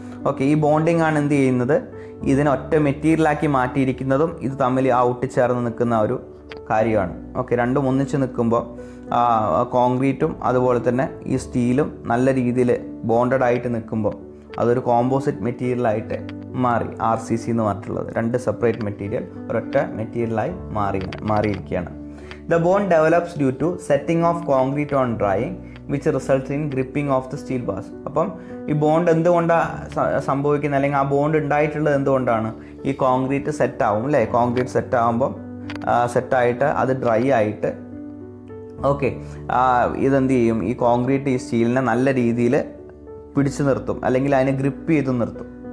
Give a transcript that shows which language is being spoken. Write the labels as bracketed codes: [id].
[ml] Okay, ഈ bonding ആണ് എന്ത് ചെയ്യുന്നത്, ഇതിനെ ഒറ്റ മെറ്റീരിയലാക്കി മാറ്റിയിരിക്കുന്നതും ഇത് തമ്മിൽ ആ ഒട്ടിച്ചേർന്ന് നിൽക്കുന്ന ഒരു കാര്യമാണ്. ഓക്കെ, രണ്ടും ഒന്നിച്ച് നിൽക്കുമ്പോൾ കോൺക്രീറ്റും അതുപോലെ തന്നെ ഈ സ്റ്റീലും നല്ല രീതിയിൽ ബോണ്ടഡ് ആയിട്ട് നിൽക്കുമ്പോൾ അതൊരു കോമ്പോസിറ്റ് മെറ്റീരിയലായിട്ട് മാറി. RCC എന്ന് പറഞ്ഞിട്ടുള്ളത് രണ്ട് സെപ്പറേറ്റ് മെറ്റീരിയൽ ഒരൊറ്റ മെറ്റീരിയലായി മാറിയിരിക്കുകയാണ്. [en] The bond develops due to setting of concrete on drying which results in gripping of the steel bars. [ml] അപ്പം ഈ ബോണ്ട് എന്തുകൊണ്ടാണ് സംഭവിക്കുന്നത്, അല്ലെങ്കിൽ ആ ബോണ്ട് ഉണ്ടായിട്ടുള്ളത് എന്തുകൊണ്ടാണ്, ഈ കോൺക്രീറ്റ് സെറ്റാവും അല്ലേ. കോൺക്രീറ്റ് സെറ്റാകുമ്പം സെറ്റായിട്ട് അത് ഡ്രൈ ആയിട്ട് ഓക്കെ ഇതെന്ത് ചെയ്യും, ഈ കോൺക്രീറ്റ് ഈ സ്റ്റീലിനെ നല്ല രീതിയിൽ പിടിച്ചു നിർത്തും, അല്ലെങ്കിൽ അതിനെ ഗ്രിപ്പ് ചെയ്ത് നിർത്തും.